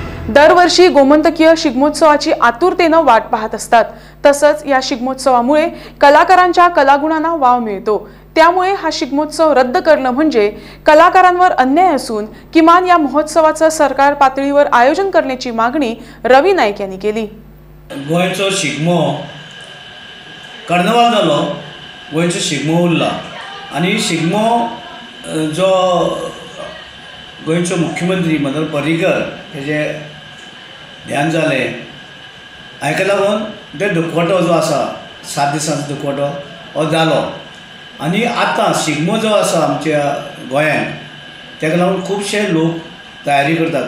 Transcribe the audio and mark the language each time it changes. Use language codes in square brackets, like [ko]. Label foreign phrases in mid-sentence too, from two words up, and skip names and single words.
[mr] दरवर्षी गोमंतकीय शिगमोत्सवाची आतुरतेने वाट पाहत असतात। तसंच या शिगमोत्सवामुळे कलाकारांच्या कलागुणांना वाव मिळतो। त्यामुळे हा शिगमोत्सव रद्द करणं म्हणजे कलाकारांवर अन्याय असून किमान या महोत्सवाचं सरकार पातळीवर आयोजन करण्याची मागणी रवी नाईक यांनी केली। [kok] गोयचो शिगमो कार्नावाल जालो, गोयचो शिगमो उरला आणि शिगमो जो गोयचो मुख्यमंत्री मनोहर पर्रीकर हेजे ध्यान जालें हाका लागून ते दुखवटो जो आसा 7 दिसांचो दुखवटो हो जालो आनी आतां शिगमो जो आसा आमच्या गोंयांत ताका लागून खुबशे लोक तयारी करतात।